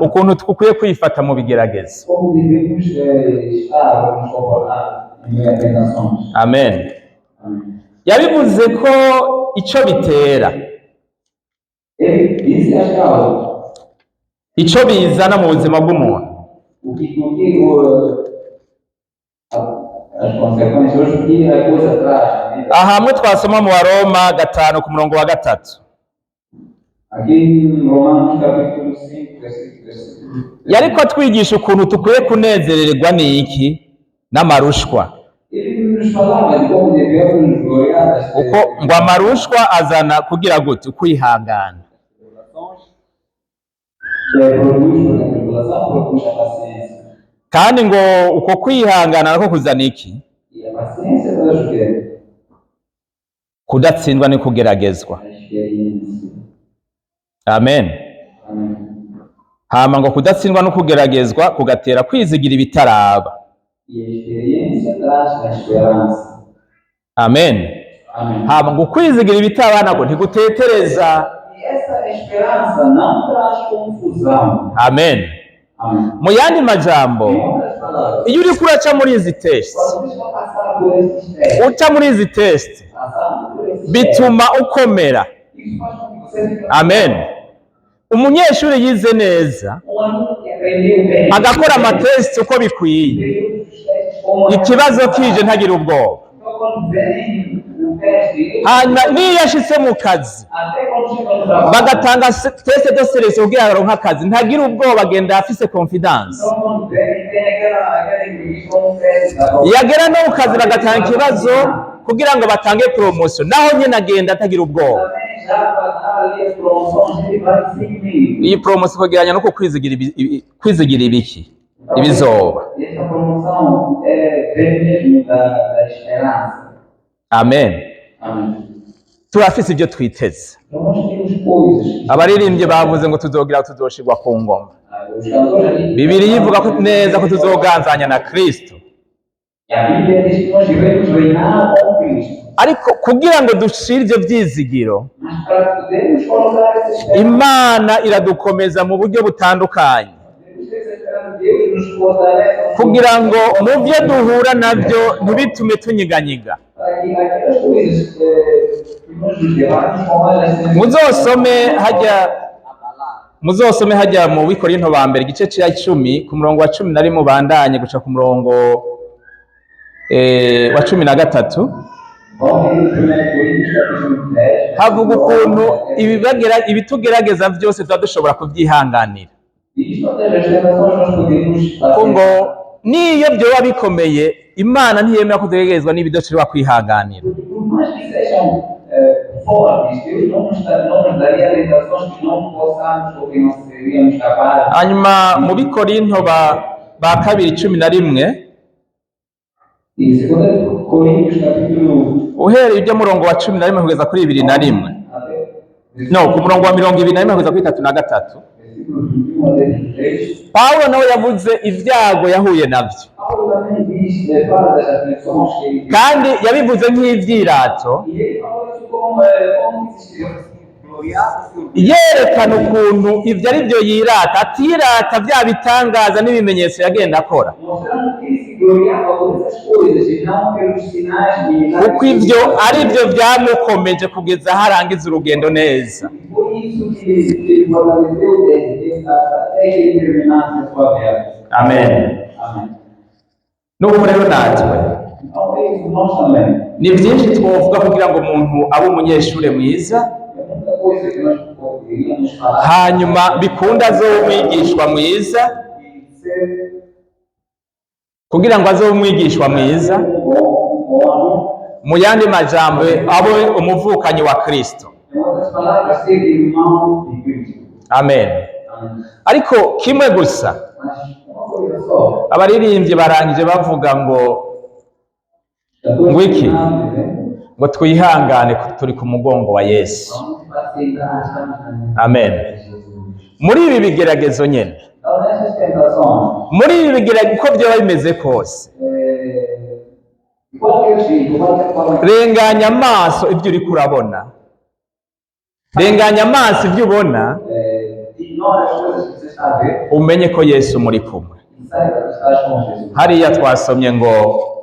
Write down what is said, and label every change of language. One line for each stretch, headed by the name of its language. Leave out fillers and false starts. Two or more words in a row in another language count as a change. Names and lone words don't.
Rundi: ukuntu dukwiye kwifata mu bigeragezo.
Portuguese: Como devemos estar, nos comportar em meio a tentações.
Rundi: Amen.
Portuguese: Amém.
Rundi: Yabivuze ko icyo bitera,
Portuguese: Ele disse as causas.
Rundi: icyo bizana mu buzima bw'umuntu.
Portuguese: As consequências, o que a coisa traz.
Rundi: Aha hamwe twasoma mu Baroma 5 ku murongo wa 3.
Portuguese: Aqui em Romanos capítulo 5, versículo.
Rundi: Yariko atwigisha ukuntu dukwiye kunezererwa n'iki n'amarushwa,
Portuguese: Ele nos falava de como devemos nos gloriar das
Rundi: uko ngo amarushwa azana kugira gute kwihangana,
Portuguese: produz por a tribulação, produz a paciência.
Rundi: kandi ngo uko kwihangana nako kuzana iki
Portuguese: E a paciência traz o quê?
Rundi: kudatsindwa ni kugeragezwa.
Portuguese: A experiência.
Rundi: Amen.
Portuguese: Amém.
Rundi: Hama ngo kudatsindwa no kugeragezwa kugatera kwizigira ibitaraba.
Portuguese: E a experiência traz a esperança.
Rundi: Amen.
Portuguese: Amém.
Rundi: Hama ngo kwizigira ibitaraba nako ntigutetereza.
Portuguese: E essa esperança não traz confusão.
Rundi: Amen.
Portuguese: Amém.
Rundi: Mu yandi majambo,
Portuguese: Em outras palavras,
Rundi: iyo uriko uraca muri izi test,
Portuguese: quando você vai passar por esses testes,
Rundi: uca muri izi test
Portuguese: passando por esses testes,
Rundi: bituma ukomera.
Portuguese: isso faz com que você fique
Rundi: Amen. Umunyeshuri yize neza
Portuguese: um aluno que aprendeu bem,
Rundi: agakora amatest uko bikwiye,
Portuguese: fez os testes como
Rundi: ikibazo kije ntagira ubwoba.
Portuguese: Então, quando vem o teste,
Rundi: Hanyuma niyo yashitse mu kazi
Portuguese: até quando chega no trabalho,
Rundi: bagatanga
French: test de selection
Rundi: kugira ngo aronke akazi, ntagira ubwoba, agenda afise confidence.
Portuguese: então quando vem, tem aquela entrevista com o teste da prova.
Rundi: Yagera no mu kazi bagatanga ikibazo kugira ngo batange promotion, naho nyene agenda atagira ubwoba.
Portuguese: Também já para dar ali as promoções, ele vai seguir.
Rundi: Iyi promotion kugeranya nuko kwizigira ibiki ibizoba.
Portuguese: Essa promoção vem mesmo da esperança.
Rundi: Amen.
Portuguese: Amém.
Rundi: Turafise ibyo twiteze.
Portuguese: Então nós temos coisas.
Rundi: Abaririmbyi bavuze ngo tuzogira tuzoshirwa ku ngoma.
Portuguese: Os cantores ali.
Rundi: Bibiri ivuga ko neza ko tuzoganzanya na Kristo.
Portuguese: E a Bíblia diz que nós devemos reinar com Cristo.
Rundi: Ariko kugira ngo dushire ivyo vyizigiro,
Portuguese: Mas para podermos colocar essa esperança,
Rundi: Imana iradukomeza mu buryo butandukanye
Portuguese: devemos ter essa esperança, Deus nos fortalece
Rundi: kugira ngo mu byo duhura nabyo ntibitume tunyiganyiga.
Portuguese: para que aquelas coisas que nós nos debatemos com elas
Rundi: muzosome hajya mu Bikorinto ba mbere igice cya 10 ku murongo wa 11 mubandanye guca ku murongo wa 13.
Portuguese: vão ver o 1 Coríntios capítulo 10.
Rundi: Havuga ukuntu ibitugerageza byose tuba dushobora kubyihanganira,
Portuguese: Diz todas as tentações nós podemos
Rundi: ko ngo
Portuguese: fazer.
Rundi: niyo byoba bikomeye Imana ntiyemera ko tugeragezwa n'ibidushobora kwihanganira.
Portuguese: Por mais que sejam fortes, Deus não nos daria tentações que não possamos ou que não seríamos capazes.
Rundi: Hanyuma mu Bikorinto ba kabiri 11
Portuguese: E 2 Coríntios capítulo
Rundi: uhereye ibyo murongo wa 11 kugeza kuri 21, no ku murongo wa 21 kugeza kuri 33,
Portuguese: versículo 21 a 23,
Rundi: Pawulo nawe yavuze ibyago yahuye navyo,
Portuguese: Paulo também diz, fala das aflições que ele
Rundi: kandi yabivuze nk'ivyirato,
Portuguese: e ele fala isso como existiu.
Rundi: yerekana ukuntu ivyo ari byo yirata, atirata bya bitangaza n'ibimenyetso yagenda akora,
Portuguese: Mostrando que ele se gloriava por essas coisas e não pelos sinais e milagres.
Rundi: kuko ivyo ari byo byamukomeje kugeza aho arangiza urugendo neza.
Portuguese: E foi isso que ele fortaleceu dele, até ele terminasse a sua vida.
Rundi: Amen.
Portuguese: Amém.
Rundi: nuko rero natwe
Portuguese: Então é isso, nós também.
Rundi: ni byinshi twovuga kugira ngo umuntu abe umunyeshuri mwiza,
Portuguese: É muita coisa que nós poderíamos falar
Rundi: hanyuma bikunda azobe umwigishwa mwiza,
Portuguese: e ser
Rundi: kugira ngo azobe umwigishwa mwiza,
Portuguese: bom aluno.
Rundi: mu yandi majambo abe umuvukanyi wa Kristo.
Portuguese: Em outras palavras, ser irmão de Cristo.
Rundi: Amen.
Portuguese: Amém.
Rundi: Ariko kimwe gusa Mas uma coisa só. abaririmbyi barangije bavuga ngo Wiki. ngo twihangane turi ku mugongo wa Yesu.
Portuguese: Vamos aceitar, estamos na
Rundi: Amen.
Portuguese: Jesus.
Rundi: Muri ibi bigeragezo nyene,
Portuguese: Então, nessas tentações,
Rundi: muri ibi bigeragezo uko byaba bimeze kose,
Portuguese: de qualquer jeito, qualquer forma,
Rundi: renganya amaso ibyo uri kurabona, renganya amaso ibyo ubona,
Portuguese: ignora as coisas que você está a ver
Rundi: umenye ko Yesu muri kumwe.
Portuguese: e saiba que estás com Jesus.
Rundi: Hariya twasomye ngo